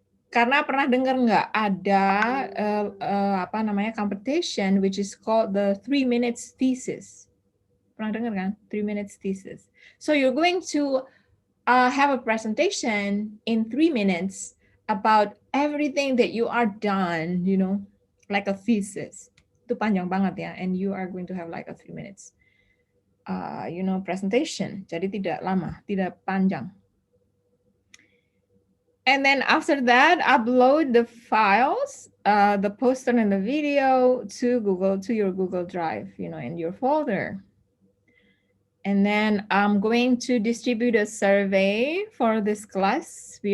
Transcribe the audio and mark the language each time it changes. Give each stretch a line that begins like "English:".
Indonesian: Karena pernah dengar nggak ada
English: competition which is called the 3 minutes thesis.
Indonesian: Pernah dengar kan?
English: 3 minutes thesis. So you're going to have a presentation in 3 minutes about everything that you are done, like a thesis.
Indonesian: Itu panjang banget ya,
English: and you are going to have like a 3 minutes, presentation.
Indonesian: Jadi tidak lama, tidak panjang.
English: And then after that, upload the files, the poster and the video to your Google Drive, in your folder. And then I'm going to distribute a survey for this class.